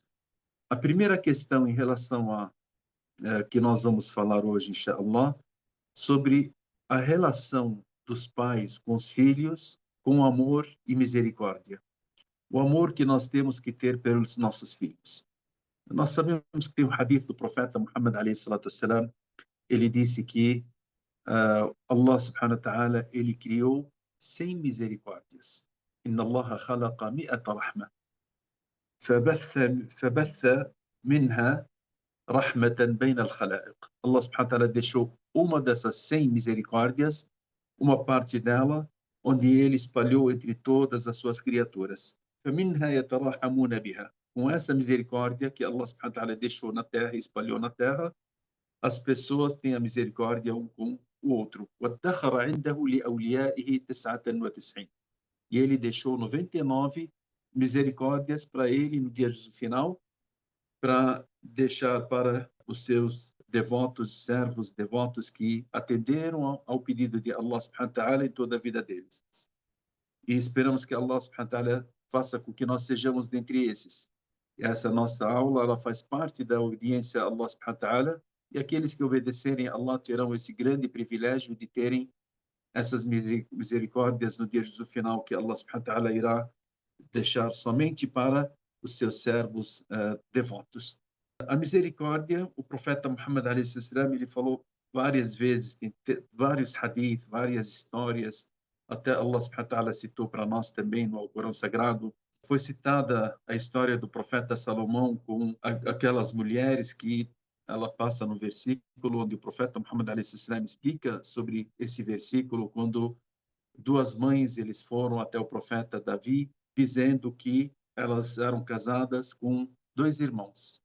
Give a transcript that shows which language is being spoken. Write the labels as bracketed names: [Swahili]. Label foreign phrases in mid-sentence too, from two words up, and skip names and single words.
[Portuguese] A primeira questão em relação a que nós vamos falar hoje, inshallah, sobre a relação dos pais com os filhos, com amor e misericórdia. O amor que nós temos que ter pelos nossos filhos. Nós sabemos que tem o hadith do profeta Muhammad [Arabic] عليه الصلاة والسلام, [Portuguese] ele disse que Allah [Arabic] سبحانه وتعالى, [Portuguese] ele criou 100 misericórdias. [Arabic] إن الله خلق مائة رحمة. فبث منها رحمة بين الخلائق. [Portuguese] Allah [Arabic] سبحانه وتعالى [Portuguese] deixou uma dessas 100 misericórdias, uma parte dela, onde ele espalhou entre todas as suas criaturas. [Arabic] فَمِنْهَا يَتَرَحَمُونَ بِهَا. [Portuguese] Com essa misericórdia que Allah [Arabic] سبحانه وتعالى [Portuguese] deixou na terra, espalhou na terra, as pessoas têm a misericórdia um com o outro. [Arabic] وَادَّخَرَ عِنْدَهُ لِأَوْلِيَائِهِ 99. [Portuguese] E ele deixou 99 misericórdias para ele no dia do final, para deixar para os seus devotos, servos devotos que atenderam ao pedido de Allah [Arabic] سبحانه وتعالى [Portuguese] em toda a vida deles. E esperamos que Allah [Arabic] سبحانه وتعالى [Portuguese] faça com que nós sejamos dentre esses. E essa nossa aula, ela faz parte da obediência a Allah [Arabic] سبحانه وتعالى, [Portuguese] e aqueles que obedecerem a Allah terão esse grande privilégio de terem essas misericórdias no dia do final, que Allah [Arabic] سبحانه وتعالى [Portuguese] irá deixar somente para os seus servos devotos. A misericórdia, o profeta Muhammad a.s. ele falou várias vezes, tem vários hadith, várias histórias, até Allah [Arabic] سبحانه وتعالى [Portuguese] citou para nós também no Alcorão Sagrado. Foi citada a história do profeta Salomão com aquelas mulheres que ela passa no versículo onde o profeta Muhammad a.s. explica sobre esse versículo, quando duas mães eles foram até o profeta Davi, dizendo que elas eram casadas com dois irmãos.